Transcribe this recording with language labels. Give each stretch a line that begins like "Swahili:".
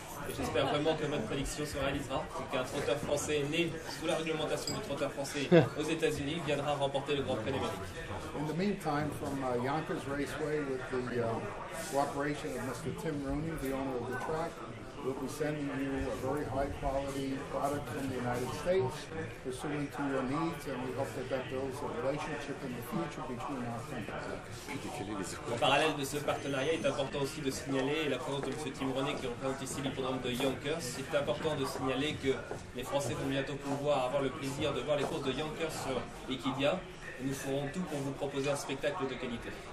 French: Et j'espère vraiment que votre prédiction se réalisera, c'est qu'un trotteur français né sous la réglementation du trotteur français aux États-Unis viendra remporter le Grand Prix d'Amérique.
English: In the meantime, from Yonkers Raceway, with the cooperation of Mr. Tim Rooney, the owner of the track, we'll be sending you a very high-quality product from the United States, pursuant to your needs, and we hope that that builds a relationship in the future between our countries.
French: En parallèle de ce partenariat, il est important aussi de signaler, et la présence de M. Tim Rooney qui représente ici l'hippodrome de Yonkers, c'est important de signaler que les Français vont bientôt pouvoir avoir le plaisir de voir les courses de Yonkers sur Equidia, et nous ferons tout pour vous proposer un spectacle de qualité.